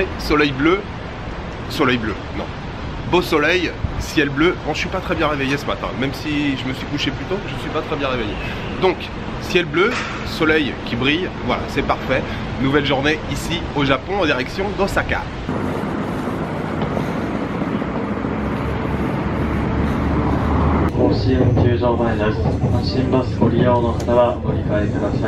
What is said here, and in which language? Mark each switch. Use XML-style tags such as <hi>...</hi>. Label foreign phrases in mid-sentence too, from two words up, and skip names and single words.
<fr>Soleil bleu, non. Beau soleil, ciel bleu. Bon, je suis pas très bien réveillé ce matin. Même si je me suis couché plus tôt, je suis pas très bien réveillé. Donc, ciel bleu, soleil qui brille. Voilà, c'est parfait. Nouvelle journée ici au Japon en direction d'Osaka.</fr> <ja>甲子園球場前です。阪神バスご利用の方はご理解ください。</ja>